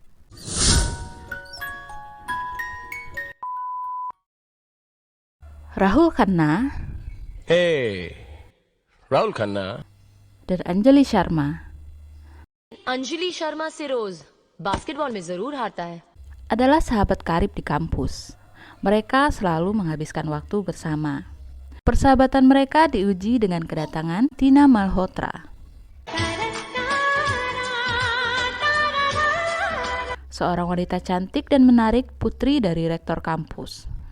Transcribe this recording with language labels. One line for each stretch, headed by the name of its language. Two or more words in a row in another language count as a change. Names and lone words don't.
Indonesian: Rahul Khanna Hey, Rahul Khanna. dan Anjali Sharma
Hindi: अंजलि शर्मा से रोज बास्केटबॉल में जरूर हारता है।
Indonesian: adalah sahabat karib di kampus. Mereka selalu menghabiskan waktu bersama. Persahabatan mereka diuji dengan kedatangan Tina Malhotra, seorang wanita cantik dan menarik, putri dari rektor kampus.